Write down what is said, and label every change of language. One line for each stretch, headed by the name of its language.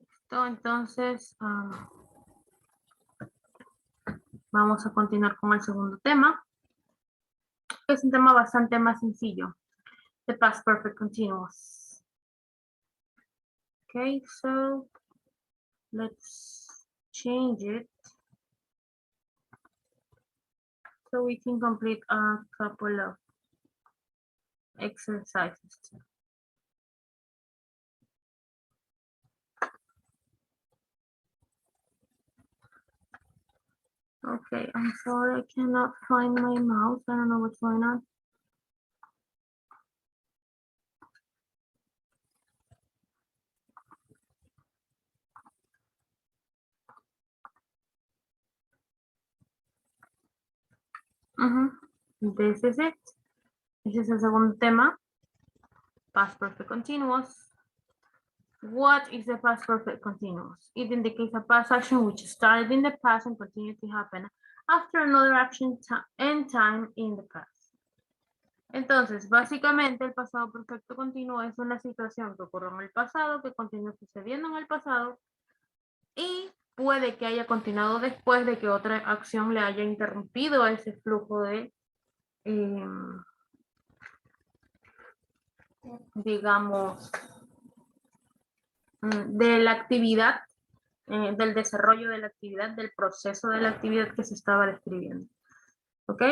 Spanish: Entonces, vamos a continuar con el segundo tema. Es un tema bastante más sencillo.
English: The past perfect continuous. Okay, so let's change it so we can complete a couple of exercises. Okay, I'm sorry, I cannot find my mouse. I don't know what's going on. This is it. This is
Spanish: el segundo tema.
English: Past perfect continuous. What is the past perfect continuous? It indicates a past action which started in the past and continued to happen after another action and time in the past.
Spanish: Entonces, básicamente el pasado perfecto continuo es una situación que ocurrió en el pasado, que continúa sucediendo en el pasado y puede que haya continuado después de que otra acción le haya interrumpido ese flujo de, digamos, de la actividad, del desarrollo de la actividad, del proceso de la actividad que se estaba describiendo. ¿Ok?